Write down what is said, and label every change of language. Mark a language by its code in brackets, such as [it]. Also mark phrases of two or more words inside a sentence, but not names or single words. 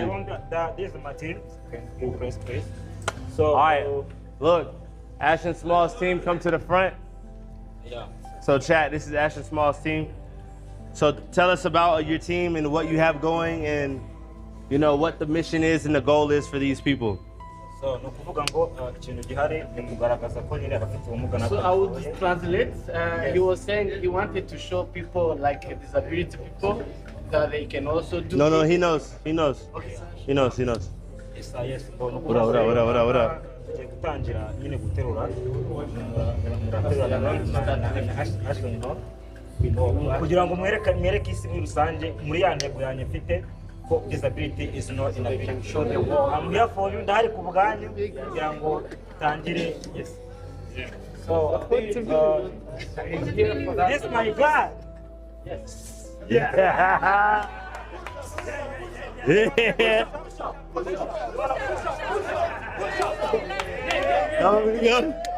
[en] This is my team. You press. So All right. Look, Ashton Small's team, come to the front. Yeah. So chat, this is Ashton Small's team. So tell us about your team and what you have going and you know what the mission is and the goal is for these people. [rw] So nukuvuga ngo ikintu gihari ni kugaragaza ko nyine abafite ubumuga [en] So I would translate. He was saying he wanted to show people like disability people that they can also do. No, he knows. Okay. He knows. Yes. What up? [rw] gutangira nyine guterura kugira ngo mwereke isi muri rusange muri ya ntego yanjye mfite ko [en] disability is not inability. I'm here for you, [rw] ndahari ku bwanyu kugira ngo tangire. [en] Yes. So this is my God. Yes. Yeah. Now we go.